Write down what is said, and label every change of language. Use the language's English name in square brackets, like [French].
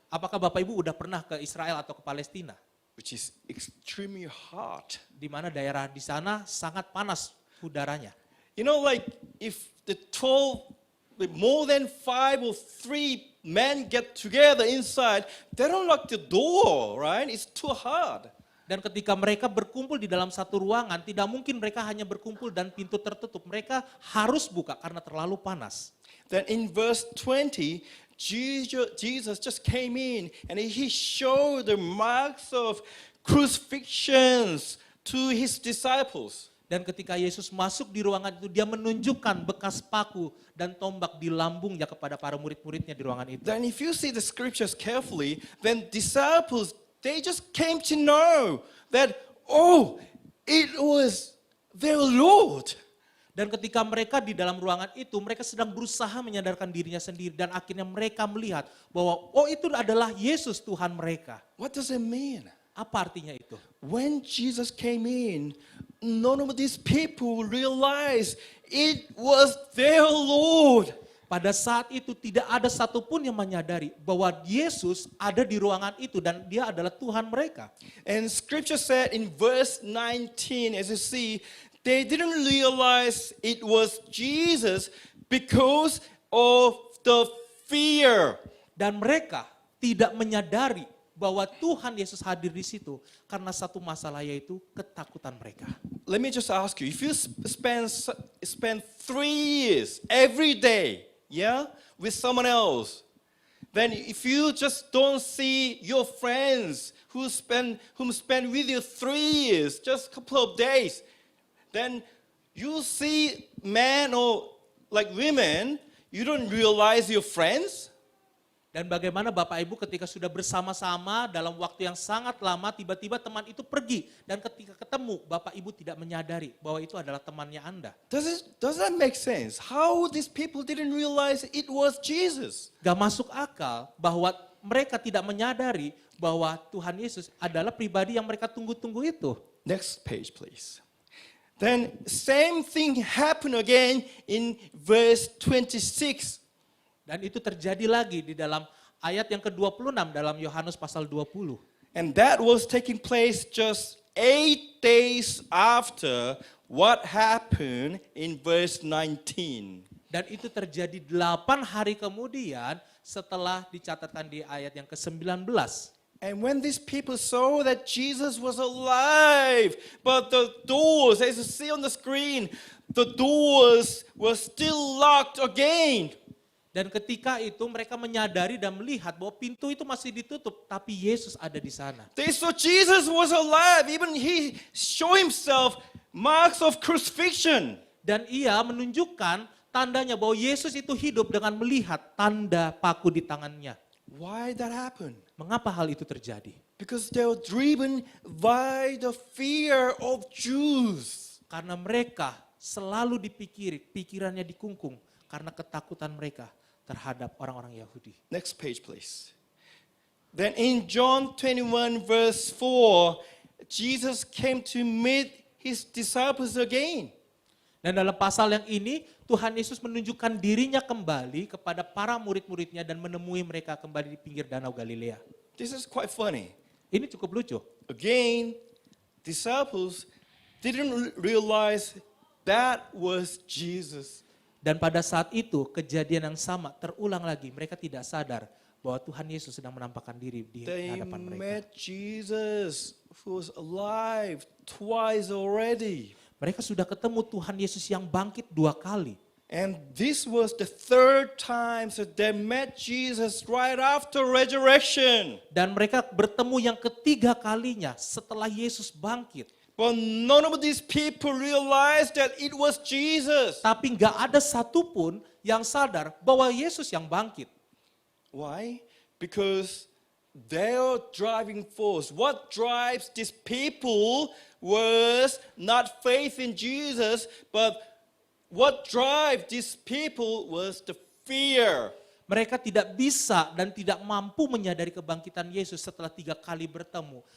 [Indonesian] Apakah Bapak Ibu udah pernah ke Israel atau ke Palestina? [English] Which is extremely hot. [Indonesian] Di mana daerah di sana sangat panas udaranya. [English] You know, like if the 12, with more than 5 or 3 men get together inside, they don't lock the door, right? It's too hard. [Indonesian] Dan ketika mereka berkumpul di dalam satu ruangan, tidak mungkin mereka hanya berkumpul dan pintu tertutup. Mereka harus buka karena terlalu panas. [English] Then in verse 20, Jesus just came in and he showed the marks of crucifixions to his disciples. [Indonesian] Dan ketika Yesus masuk di ruangan itu, dia menunjukkan bekas paku dan tombak di lambungnya kepada para murid-muridnya di ruangan itu. [English] Then if you see the scriptures carefully, then disciples, they just came to know that, oh, it was their Lord. [Indonesian] Dan ketika mereka di dalam ruangan itu, mereka sedang berusaha menyadarkan dirinya sendiri. Dan akhirnya mereka melihat bahwa, oh itu adalah Yesus Tuhan mereka. [English] What does it mean? [Indonesian] Apa artinya itu? [English] When Jesus came in, none of these people realized it was their Lord. [Indonesian] Pada saat itu tidak ada satupun yang menyadari bahwa Yesus ada di ruangan itu dan dia adalah Tuhan mereka. [English] And scripture said in verse 19, as you see, they didn't realize it was Jesus because of the fear. [Indonesian] Dan mereka tidak menyadari bahwa Tuhan Yesus hadir di situ karena satu masalah, yaitu ketakutan mereka. [English] Let me just ask you, if you spend 3 years every day, yeah, with someone else, then if you just don't see your friends whom spend with you 3 years, just a couple of days, then you see men or like women, you don't realize your friends. [Indonesian] Dan bagaimana Bapak Ibu ketika sudah bersama-sama dalam waktu yang sangat lama, tiba-tiba teman itu pergi. Dan ketika ketemu, Bapak Ibu tidak menyadari bahwa itu adalah temannya Anda. [English] Does that make sense? How these people didn't realize it was Jesus? [Indonesian] Gak masuk akal bahwa mereka tidak menyadari bahwa Tuhan Yesus adalah pribadi yang mereka tunggu-tunggu itu. [English] Next page, please. Then same thing happened again in verse 26. [Indonesian] Dan itu terjadi lagi di dalam ayat yang ke-26 dalam Yohanes pasal 20. [English] And that was taking place just 8 days after what happened in verse 19. [Indonesian] Dan itu terjadi 8 hari kemudian setelah dicatatkan di ayat yang ke-19. [English] And when these people saw that Jesus was alive, but the doors, as you see on the screen, the doors were still locked again. [Indonesian] Dan ketika itu mereka menyadari dan melihat bahwa pintu itu masih ditutup, tapi Yesus ada di sana. [English] They saw Jesus was alive, even he showed himself marks of crucifixion. [Indonesian] Dan ia menunjukkan tandanya bahwa Yesus itu hidup dengan melihat tanda paku di tangannya. [English] Why that happened? [Indonesian] Mengapa hal itu terjadi? [English] Because they were driven by the fear of Jews. [Indonesian] Karena mereka selalu pikirannya dikungkung karena ketakutan mereka terhadap orang-orang Yahudi. [English] Next page, please. Then in John 21 verse 4, Jesus came to meet his disciples again. [Indonesian] Dan dalam pasal yang ini, Tuhan Yesus menunjukkan dirinya kembali kepada para murid-muridnya dan menemui mereka kembali di pinggir Danau Galilea. [English] This is quite funny. [Indonesian] Ini cukup lucu. [English] Again, disciples didn't realize that was Jesus. [Indonesian] Dan pada saat itu, kejadian yang sama terulang lagi. Mereka tidak sadar bahwa Tuhan Yesus sedang menampakkan diri di [English] They [Indonesian] hadapan mereka. [English] met Jesus who was alive twice already. [Indonesian] Mereka sudah ketemu Tuhan Yesus yang bangkit 2 kali. [English] And this was the 3rd time that they met Jesus right after resurrection. [Indonesian] Dan mereka bertemu yang ketiga kalinya setelah Yesus bangkit. [English] But none of these people realized that it was Jesus. [Indonesian] Tapi nggak ada satupun yang sadar bahwa Yesus yang bangkit. [English] Why? Because their driving force, what drives these people was not faith in Jesus, but what drives these people was the fear. [Indonesian] Mereka tidak bisa dan tidak mampu menyadari kebangkitan Yesus setelah 3 kali bertemu.